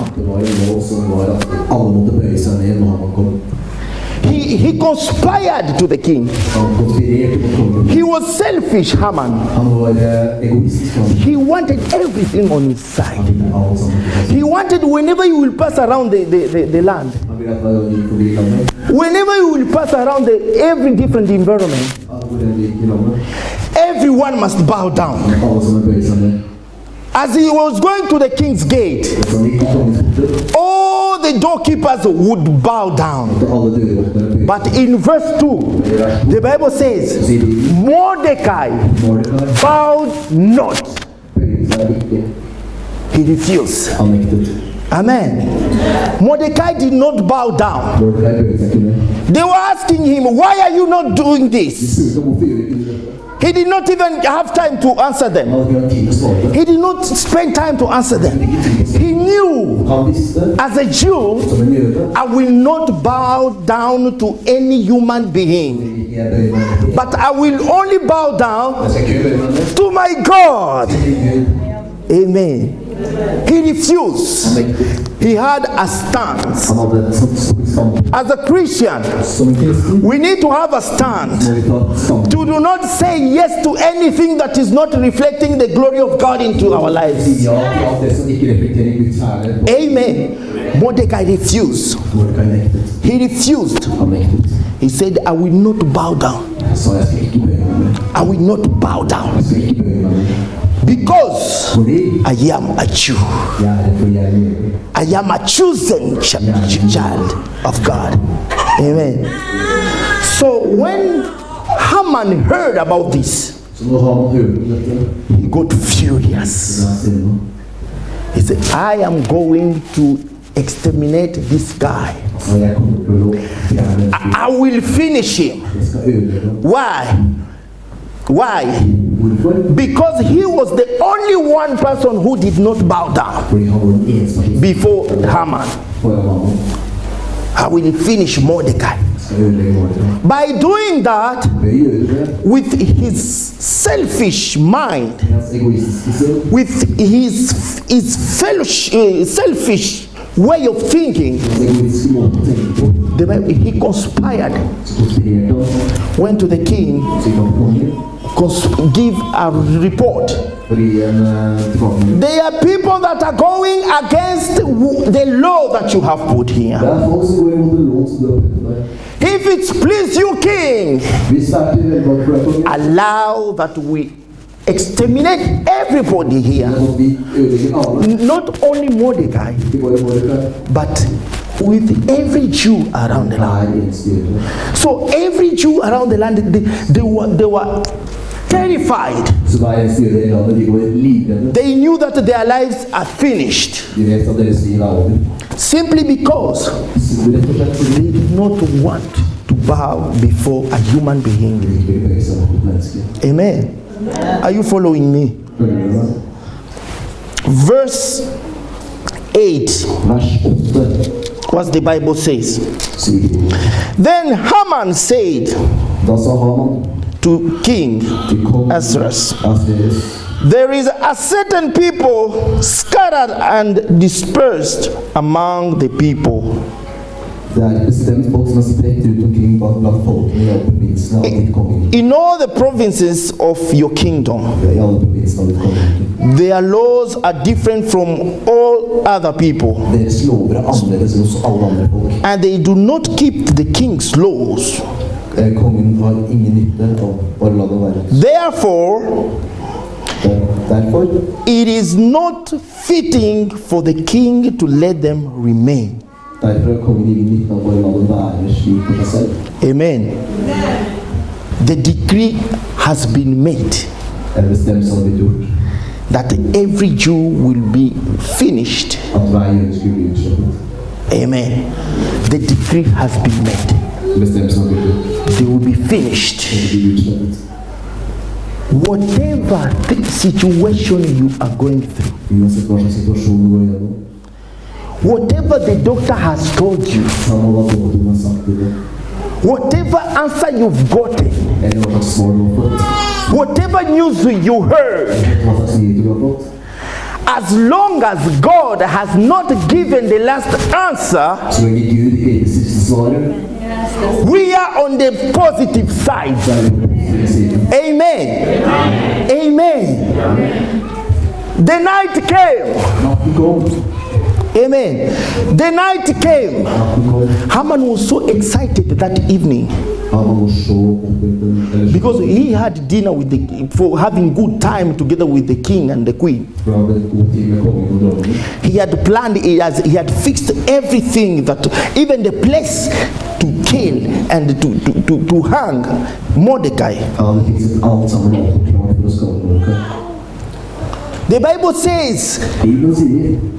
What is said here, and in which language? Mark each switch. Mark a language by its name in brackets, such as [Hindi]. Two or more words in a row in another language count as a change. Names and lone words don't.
[Norwegian] Det var en lov som var at alle måtte bøye seg ned når Haman kom. [English] He conspired to the king. [Norwegian] Han konspirerte på kongen. [English] He was selfish, Haman. [Norwegian] Han var egoistisk. [English] He wanted everything on his side. [Norwegian] Han ville alt sammen til seg. [English] He wanted whenever you will pass around the land, [Norwegian] Han ville at hver gang de gikk forbi landet, [English] whenever you will pass around every different environment, [Norwegian] hvor den gikk i landet, [English] everyone must bow down. [Norwegian] alle sammen bøye seg ned. [English] As he was going to the king's gate, [Norwegian] Og så han gikk til kongens porter, [English] all the doorkeepers would bow down. [Norwegian] til alle døråpnere bøye [English] But in verse 2, the Bible says, Mordecai Mordecai bowed not. [Norwegian] bøyde seg ikke. [English] He refused. [Norwegian] Han nektet. Amen. [English] Mordecai did not bow down. [Norwegian] Mordecai bøyde seg ikke ned. [English] They were asking him, why are you not doing [Norwegian] De [English] this? [Norwegian] spurte om hvorfor gjør ikke du dette. [English] He did not even have time to answer [Norwegian] Han [English] them. [Norwegian] hadde ikke hatt tid til å svare. [English] He did not spend time to answer them. [Norwegian] Ikke tid til å svare. [English] He knew, [Norwegian] Han visste, [English] as a Jew, [Norwegian] som en jøde, [English] I will not bow down to any human being, [Norwegian] jeg bøyer meg ned. [English] but I will only bow down [Norwegian] Jeg skal ikke bøye meg ned. [English] to my God. [Norwegian] Til Gud. [English] Amen. He refused. [Norwegian] Han nektet. [English] He had a stance. [Norwegian] Han hadde et stand. [English] As a Christian, [Norwegian] Som en kristen [English] we need to have a stand. [Norwegian] må vi ta stand. [English] To do not say yes to anything that is not reflecting the glory of God into our lives. [Norwegian] Si ja til alt det som ikke reflekterer Guds herlighet. [English] Amen. Mordecai refused. [Norwegian] Mordecai nektet. [English] He refused. [Norwegian] Han nektet. [English] He said, I will not bow down. [Norwegian] Han sa jeg skal ikke bøye meg ned. [English] I will not bow down [Norwegian] Jeg skal ikke bøye meg ned. [English] because [Norwegian] Fordi [English] I am a Jew. [Norwegian] jeg er for jeg er jøde. [English] I am a chosen child of God. Amen. So when Haman heard about this, [Norwegian] Så nå har man hørt om dette. [English] he got furious. [Norwegian] Så er sinne. [English] He said, I am going to exterminate this guy. [Norwegian] Så jeg kommer til å fjerne. [English] I will finish him. [Norwegian] Jeg skal ødelegge ham. [English] Why? Why? [Norwegian] Hvorfor? [English] Because he was the only one person who did not bow down [Norwegian] Fordi han var den eneste person [English] before Haman. [Norwegian] foran Haman. [English] I will finish Mordecai. [Norwegian] Jeg skal ødelegge Mordecai. [English] By doing that, [Norwegian] Ved å gjøre det, [English] with his selfish mind, [Norwegian] med hans egoistiske sinn, [English] with his selfish way of thinking, [Norwegian] hans egoistiske måte å tenke på, [English] he conspired, [Norwegian] så konspirerte han, [English] went to the king, [Norwegian] så gikk han til kongen, [English] give a report. [Norwegian] for å gi en tilbakemelding. [English] There are people that are going against the law that you have put here. [Norwegian] Det er folk som går imot en lov som du har puttet der. [English] If it's please you, king, [Norwegian] Hvis det er til velvalg for deg, kongen, [English] allow that we exterminate everybody here. [Norwegian] at vi ødelegger alle, [English] Not only Mordecai, [Norwegian] ikke bare Mordecai, [English] but with every Jew around the land. [Norwegian] er eneste jøde. [English] So every Jew around the land, they were terrified. [Norwegian] Så hver eneste jøde i landet, de var livredde. [English] They knew that their lives are finished [Norwegian] De vet at deres liv er over. [English] simply because [Norwegian] Så rett og slett fordi [English] they did not want to bow before a human being. [Norwegian] de ikke vil bøye seg mot et menneske. [English] Amen. Are you following me? [Norwegian] Følger du meg? [English] Verse 8, [Norwegian] Vers 8 [English] what the Bible says. [Norwegian] sier Bibelen. [English] Then Haman said [Norwegian] Da sa Haman [English] to King [Norwegian] til kong Ahasuerus, Ahasuerus, [English] there is a certain people scattered and dispersed among the people. [Norwegian] Det et bestemt folk som spredt ut omkring blant folkene i alle provinsene av ditt kongerike. [English] In all the provinces of your kingdom, [Norwegian] I alle provinsene av ditt kongerike. [English] their laws are different from all other people, [Norwegian] Deres lover annerledes enn hos alle andre folk. [English] and they do not keep the king's laws. [Norwegian] Kongen har ingen nytte av å la det være. [English] Therefore, [Norwegian] Derfor [English] it is not fitting for the king to let them remain. [Norwegian] har kongen ingen nytte av å la det være slik for seg selv. Amen. [English] The decree has been made [Norwegian] Bestemt som blitt gjort [English] that every Jew will be finished. [Norwegian] at hver jøde skulle bli utslettet. Amen. [English] The decree has been made. [Norwegian] Bestemt som blitt gjort. [English] They will be finished. [Norwegian] De blir utslettet. [English] Whatever the situation you are going through, [Norwegian] Uansett hva slags situasjon du går gjennom, [English] whatever the doctor has told you, [Norwegian] samme hva doktoren har sagt til deg, [English] whatever answer you've gotten, [Norwegian] eller hva slags svar du har fått, [English] whatever news you heard, [Norwegian] hva slags nyheter du har fått, [English] as long as God has not given the last answer, [Norwegian] så lenge Gud ikke gir det siste svaret, [English] we are on the positive side. [Norwegian] så er det på den positive siden. [English] Amen. Amen. The night came. [Norwegian] Natten kom. [English] Amen. The night came. [Norwegian] Natten kom. [English] Haman was so excited that evening [Norwegian] Han var så opphengt, eller så [English] because he had dinner with for having good time together with the king and the queen. [Norwegian] for han hadde god tid med kongen og dronningen. [English] He had planned, he had fixed everything, that even the place to kill and to hang Mordecai. [Norwegian] Han hadde fikset alt sammen alt og klart for å skade Mordecai. [English] The Bible says, [Norwegian] Bibelen sier,